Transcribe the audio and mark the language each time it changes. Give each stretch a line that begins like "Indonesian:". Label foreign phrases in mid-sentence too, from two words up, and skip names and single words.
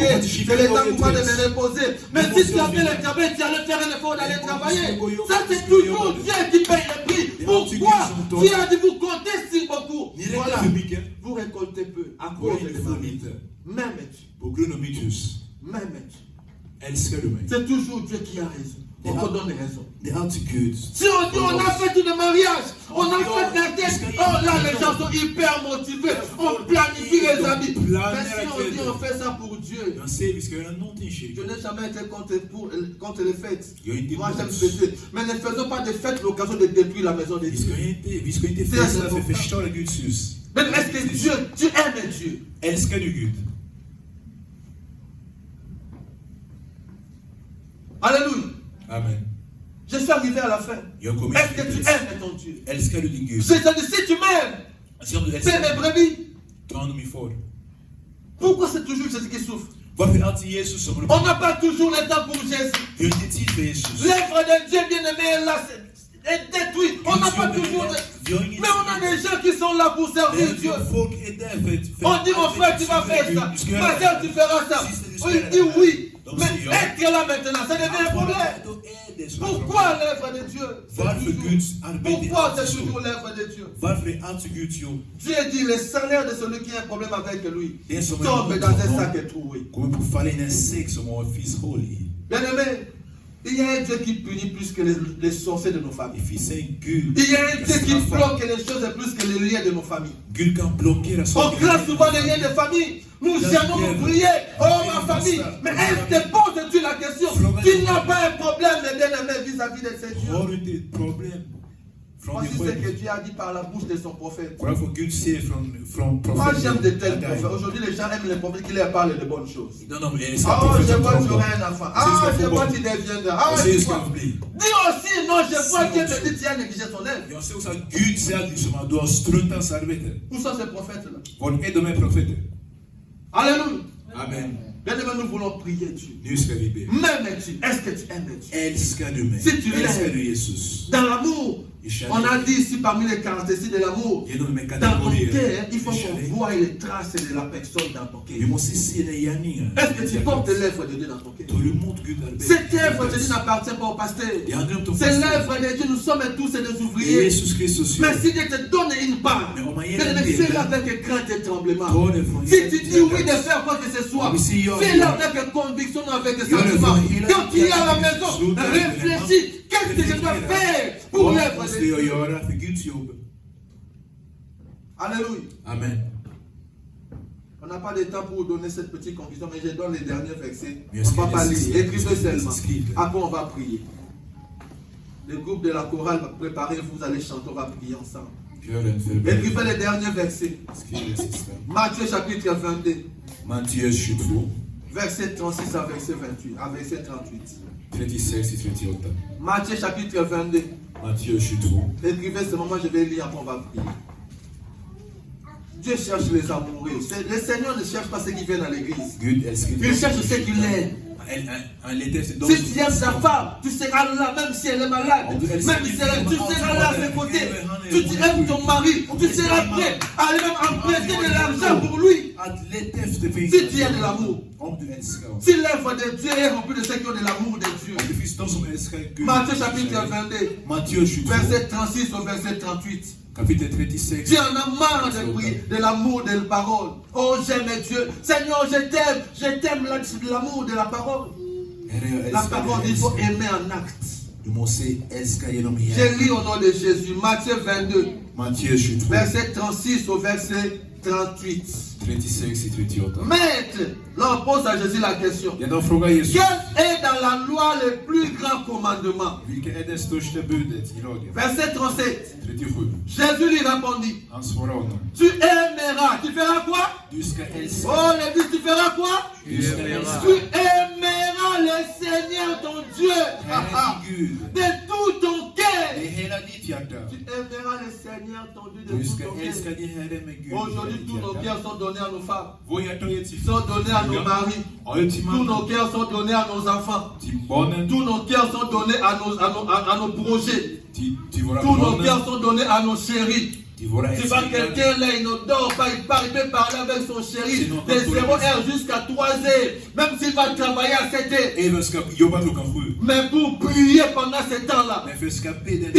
French: C'est le temps pour moi de me reposer. Mais si tu as fait le travail, tu allais faire un effort d'aller travailler. Ça, c'est toujours Dieu qui paye le prix. Pourquoi? Dieu a dit vous comptez si beaucoup. Voilà. Vous récoltez peu à cause de ma vie. Même tu.
Swedish: Älskar du mig?
French: C'est toujours Dieu qui a raison. On te donne raison.
Swedish: Det är alltid Gud.
French: Si on dit on a fait tout le mariage, on a fait la tête, oh là les gens sont hyper motivés, on planifie les amis. Mais si on dit on fait ça pour Dieu,
Swedish: Jag säger vi ska göra någonting
French: je
Swedish: kyrkan.
French: n'ai jamais été contre les fêtes.
Swedish: Jag har inte
French: Moi j'aime
Swedish: emot.
French: fêter. Mais ne faisons pas de fêtes l'occasion de détruire la maison de Dieu.
Swedish: Vi ska inte festa för att förstöra Guds hus.
French: Mais est-ce que Dieu, tu aimes Dieu?
Swedish: Älskar du Gud?
French: Alléluia. Amen. Je suis arrivé à la fin.
Swedish: Jag kommer
French: Est-ce que tu aimes ton Dieu?
Swedish: Älskar du din Gud?
French: Si tu m'aimes,
Swedish: Alltså om du
French: fais
Swedish: älskar
French: mes brebis.
Swedish: ta hand om min far.
French: Pourquoi c'est toujours Jésus qui souffre?
Swedish: Varför är alltid Jesus som håller
French: On
Swedish: på?
French: n'a pas toujours le temps pour Jésus.
Swedish: Vi har inte tid för Jesus.
French: L'œuvre de Dieu bien-aimé est là, est détruite. On n'a pas toujours Mais on a des gens qui sont là pour servir Dieu.
Swedish: Folk är där för
French: On dit mon frère tu vas faire ça, ma soeur tu feras ça. On dit oui. Mais être là maintenant, ça devient un problème. Pourquoi l'œuvre de Dieu? Pourquoi c'est toujours l'œuvre de Dieu?
Swedish: Varför är alltid Guds jobb?
French: Dieu dit le salaire de celui qui a un problème avec lui tombe dans un sac troué.
Swedish: Kommer på falla in en säck som har fiskhål i.
French: Bien-aimé, il y a un Dieu qui punit plus que les sorciers de nos familles.
Swedish: Det finns en Gud.
French: Il y a un Dieu qui bloque les choses plus que les liens de nos familles.
Swedish: Gud kan blockera
French: On
Swedish: saker.
French: craint souvent les liens de famille. Nous allons prier. Oh ma famille. Mais est-ce que poses-tu la question? Tu n'as pas un problème, bien-aimé, vis-à-vis de ces dieux.
Swedish: Har du inte ett problem från
French: Voici
Swedish: din
French: ce que
Swedish: själ?
French: Dieu a dit par la bouche de son prophète.
Swedish: Kolla vad Gud säger från
French: Moi j'aime de
Swedish: profeten.
French: tels prophètes. Aujourd'hui les gens aiment les prophètes qui leur parlent de bonnes choses. Non, non,
Swedish: men älskar
French: Oh, je
Swedish: profeten
French: vois que tu
Swedish: från
French: auras un enfant. Ah, je vois que tu deviendras. Ah,
Swedish: Jag ser hur
French: tu
Swedish: ska
French: vois.
Swedish: det bli.
French: Dis aussi, non, je vois que te dit tu as négligé ton œuvre.
Swedish: Jag ser också att Gud säger att liksom att du har struntat hans arbete.
French: Où sont ces prophètes-là?
Swedish: Var är de här profeterna?
French: Alléluia. Amen. Bien-aimé, nous voulons prier Dieu.
Swedish: Nu ska vi be.
French: M'aimes-tu? Est-ce que tu aimes Dieu?
Swedish: Älskar du mig?
French: Si tu
Swedish: Älskar du
French: l'aimes.
Swedish: Jesus?
French: Dans l'amour,
Swedish: I kärlek.
French: on a dit ici parmi les caractéristiques de l'amour,
Swedish: Genom de här
French: dans ton
Swedish: kategorierna.
French: cœur, il faut
Swedish: i
French: qu'on
Swedish: kärlek.
French: voie les traces de la personne dans ton
Swedish: Vi
French: cœur.
Swedish: måste se dina gärningar.
French: Est-ce que tu portes l'œuvre de Dieu dans ton cœur?
Swedish: Tar du emot Gud arbete?
French: Cette œuvre de Dieu n'appartient pas au pasteur.
Swedish: Det handlar inte om
French: C'est
Swedish: pastor.
French: l'œuvre de Dieu, nous sommes tous des
Swedish: Det är
French: ouvriers.
Swedish: Jesus Kristus
French: Mais
Swedish: gör.
French: si Dieu te donne une part, Mais on m'a bien aimé, fais-le avec crainte et tremblement.
Swedish: Ta det från
French: Si tu dis oui de faire quoi que ce soit, Mais si jag- fais-le avec conviction, avec
Swedish: Gör det
French: sentiment.
Swedish: från hela
French: Quand tu es à la
Swedish: hjärtat.
French: maison,
Swedish: Sluta med det.
French: réfléchis. Qu'est-ce que je dois faire pour
Swedish: Vad
French: l'œuvre
Swedish: måste
French: de
Swedish: jag
French: Dieu?
Swedish: göra för Guds jobb?
French: Alléluia. Amen. On n'a pas de temps pour donner cette petite conclusion, mais je donne les derniers versets. Mais On ne va pas est-ce lire. que- Écrivez est-ce que- seulement. est-ce que- Après, on va prier. Le groupe de la chorale va préparer, vous allez chanter, on va prier ensemble.
Swedish: Gör en förberedelse.
French: Écrivez les derniers versets.
Swedish: Skriv det sista.
French: Matthieu chapitre 22,
Swedish: Matteus 22,
French: verset 36 à verset 28, à verset 38.
Swedish: 36 till 38.
French: Matthieu chapitre 22.
Swedish: Matteus 22.
French: Écrivez ce moment, je vais lire, après on va prier. Dieu cherche les amoureux. Le Seigneur ne cherche pas ceux qui viennent à l'église.
Swedish: Gud älskar
French: Il cherche ceux qui l'aiment.
Swedish: Han letar efter de
French: Si
Swedish: som
French: tu aimes ta femme, tu seras là, même si elle est malade. Même si elle est, tu seras là à ses côtés. Si tu aimes ton mari, tu seras prêt à aller même emprunter de l'argent pour lui.
Swedish: att leta efter finns.
French: Si tu as de l'amour.
Swedish: Om du älskar honom.
French: Si l'œuvre de Dieu est remplie de ceux qui ont de l'amour de Dieu.
Swedish: Om det finns de som älskar Gud.
French: Matthieu chapitre 22,
Swedish: Matteus 22.
French: verset 36 au verset 38.
Swedish: Kapitel 36.
French: Tu en as marre de prier, de l'amour de la parole. Oh, j'aime Dieu. Seigneur, je t'aime l'amour de la parole.
Swedish: Herre, jag
French: La
Swedish: älskar
French: parole,
Swedish: dig.
French: il faut aimer en acte.
Swedish: Du måste älska genom
French: Je
Swedish: hjärtat.
French: lis au nom de Jésus, Matthieu 22,
Swedish: Matteus 22.
French: verset 36 au verset 38.
Swedish: 36 till 38.
French: Maître, là on pose à Jésus la question.
Swedish: Ja, de frågar Jesus.
French: Quel est dans la loi le plus grand commandement?
Swedish: Vilket är det största budet i lagen?
French: Verset 37.
Swedish: 37.
French: Jésus lui répondit,
Swedish: Han svarade honom.
French: tu aimeras, tu feras quoi?
Swedish: Du ska älska.
French: Oh l'église, tu feras quoi?
Swedish: Du ska älska.
French: Tu aimeras le Seigneur ton Dieu
Swedish: Herren Gud.
French: de tout ton
Swedish: Det är
French: cœur.
Swedish: hela ditt hjärta.
French: Tu aimeras le Seigneur ton Dieu de
Swedish: Du
French: tout
Swedish: ska
French: ton
Swedish: älska
French: cœur.
Swedish: din Herre med Gud.
French: Aujourd'hui, tous nos cœurs sont donnés à nos femmes,
Swedish: Vår hjärta har getts till
French: sont donnés à nos maris.
Swedish: har gett till
French: Tous nos
Swedish: mannen,
French: cœurs sont donnés à nos enfants.
Swedish: till barnen,
French: Tous nos cœurs sont donnés à nos projets.
Swedish: till våra
French: Tous nos
Swedish: barn,
French: cœurs sont donnés à nos chéris.
Swedish: till våra
French: Tu vois
Swedish: älsklingar.
French: quelqu'un là, il ne dort pas, il peut parler avec son chéri de 0h jusqu'à 3h, même s'il va travailler à 7h.
Swedish: Även ska jobba klockan 7.
French: Mais pour prier pendant ce temps-là,
Swedish: Men för ska be den.